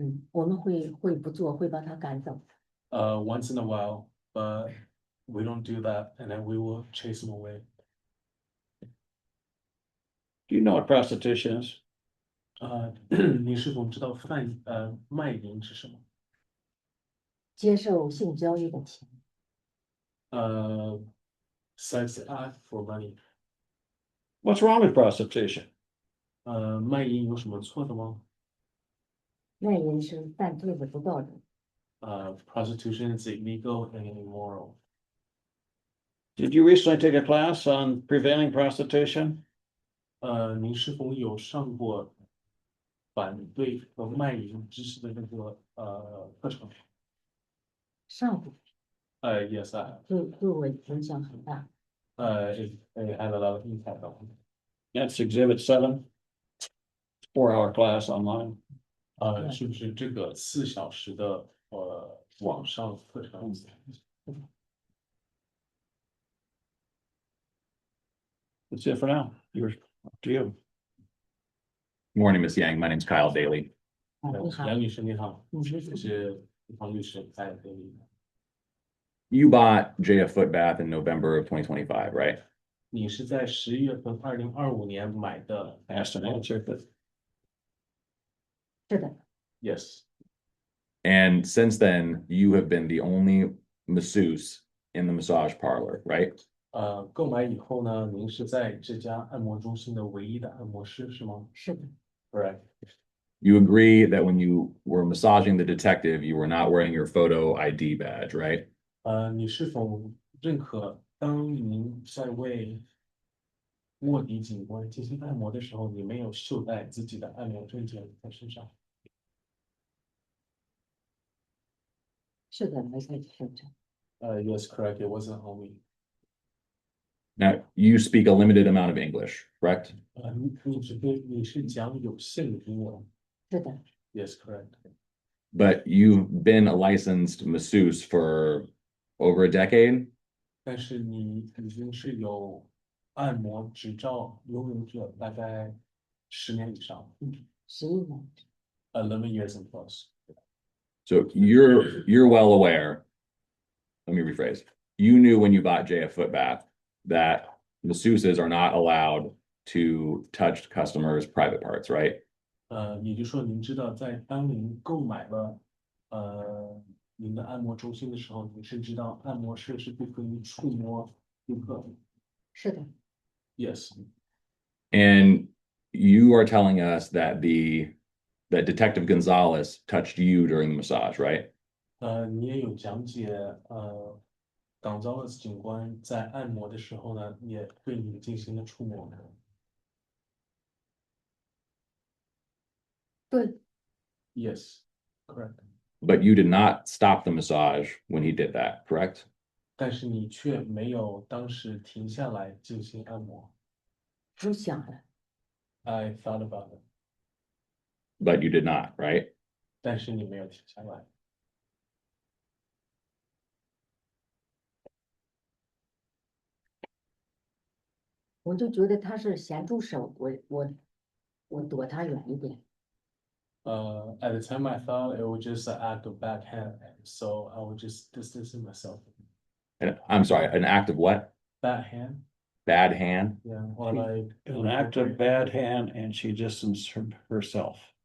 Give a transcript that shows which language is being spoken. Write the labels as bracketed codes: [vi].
[zh] 我们会不做，会把他赶走。 [en] Once in a while, but we don't do that, and then we will chase them away. Do you know what prostitution is? [zh] 您是否知道卖淫是什么？接受性交易的钱， [en] Sex act for money. What's wrong with prostitution? [zh] 卖淫有什么错的吗？卖淫是犯罪的不道德。 [en] Prostitution is illegal and immoral. Did you recently take a class on preventing prostitution? [zh] 您是否有上过反对和卖淫知识的那个课程？上过 [en] Yes, I have. [zh] 对我影响很大。 [en] It had a lot of impact on me. That's exhibit 7. 4-hour class online. [zh] 是不是这个4小时的网上课程？ [en] That's it for now. Up to you. Morning, Miss Yang. My name's Kyle Daly. [zh] 你好，杨女士你好，你是这是黄律师在这里。 [en] You bought Jay a foot bath in November of 2025, right? [zh] 你是在11月份2025年买的 [en] Asked and answered, but [zh] 是的， [en] ？Yes. And since then, you have been the only masseuse in the massage parlor, right? [zh] 购买以后呢，您是在这家按摩中心的唯一的按摩师是吗是的， [en] ？Correct. You agree that when you were massaging the detective, you were not wearing your photo ID badge, right? [zh] 你是否认可当您在为卧底警官进行按摩的时候，你没有袖带自己的按摩证件在身上？是的，没在身上。 [en] Yes, correct. It wasn't on me. Now, you speak a limited amount of English, correct? [zh] 你是讲有限的英文是的， [en] ？Yes, correct. But you've been a licensed masseuse for over a decade. [zh] 但是你已经是有按摩执照拥有者，大概10年以上 11年， [en] ，11 years and plus. So you're well aware. Let me rephrase. You knew when you bought Jay a foot bath that masseuses are not allowed to touch customers' private parts, right? [zh] 也就是说，您知道，在当您购买了您的按摩中心的时候，你是知道按摩师是不可以触摸顾客的。是的， [en] Yes. And you are telling us that that Detective Gonzalez touched you during the massage, right? [zh] 你也有讲解Gonzalez 警官在按摩的时候呢，也对你进行了触摸。对， [en] Yes, correct. But you did not stop the massage when he did that, correct? [zh] 但是你却没有当时停下来进行按摩。我想了， [en] I thought about it. But you did not, right? [zh] 但是你没有停下来。我就觉得他是咸猪手，我躲他远一点。 [en] At the time, I thought it was just an act of backhand, so I would just distance myself. I'm sorry, an act of what? Backhand, Bad hand? yeah, or like an act of bad hand and she distanced herself.